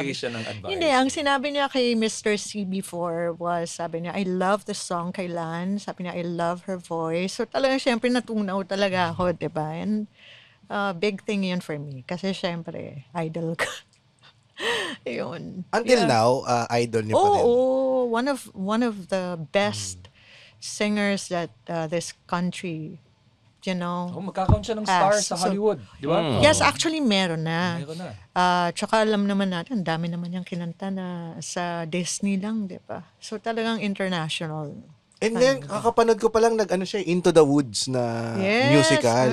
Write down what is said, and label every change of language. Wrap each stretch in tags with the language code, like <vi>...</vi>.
<tl>Nagbigay siya ng advice? Hindi, ang sinabi niya kay Mr.</tl> <en>C before was,</en> <tl>sabi niya,</tl> <en>I love the song kay Lan.</en> <tl>Sabi niya,</tl> <en>I love her voice.</en> <tl>So talagang syempre natunaw talaga ako, di ba? And big thing yun for me. Kasi syempre, idol ko. Yun. Until now, idol niyo pa din. Oo,</tl> <en>one of the best singers that this country, you know.</en> <tl>Magkakaroon siya ng star sa</tl> <en>So,</en> <tl>Hollywood. Di ba?</tl> <en>Yes, actually meron na.</en> <tl>Meron na. Tsaka alam naman natin, ang dami naman niyang kinanta na sa Disney lang, di ba? So talagang international. And then, kakapanood ko pa lang siya, Into the Woods na musical.</tl>